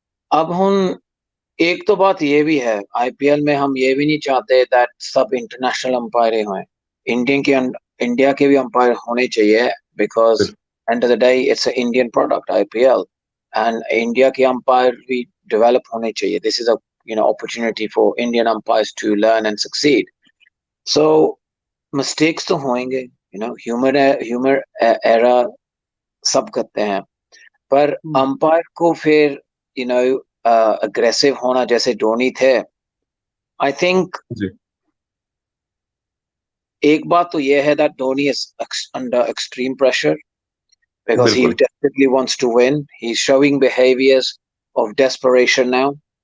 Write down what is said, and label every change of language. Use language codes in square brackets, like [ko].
[hi] अब हम एक तो बात ये भी है, आईपीएल में हम ये भी नहीं चाहते दैट सब इंटरनेशनल अंपायर हों. इंडिया के भी अंपायर होने चाहिए, [en] because end of the day it's a Indian product [hi] IPL, and India के अंपायर भी डेवलप होने चाहिए. This is a [en] opportunity for Indian umpires to learn and succeed. So mistakes [hi] तो होंगे, [en] humor error [hi] सब करते हैं, पर अंपायर को फिर aggressive होना जैसे धोनी थे. [en] I think [hi] एक बात तो ये है [en] that Dhoni is under extreme pressure because he desperately wants to win. He's showing behaviors of desperation now.